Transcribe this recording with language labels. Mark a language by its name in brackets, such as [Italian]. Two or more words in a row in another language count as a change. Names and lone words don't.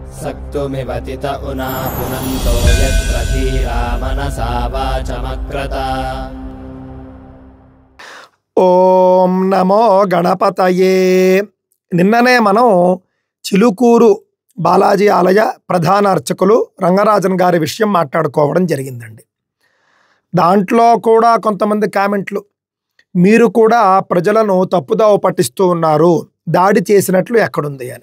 [Sanskrit] सक्तुमिवतित उना पुनन्तो यत्र धीरा मनसा वाचमक्रत। ఓం నమో గణపతయే. [Telugu] నిన్ననే మనం చిలుకూరు బాలాజీ ఆలయ ప్రధాన అర్చకులు రంగరాజన్ గారి విషయం మాట్లాడుకోవడం జరిగిందండి. దాంట్లో కూడా కొంతమంది కామెంట్లు, మీరు కూడా ప్రజలను తప్పుదోవ పట్టిస్తూ ఉన్నారు, దాడి చేసినట్లు ఎక్కడుంది అని.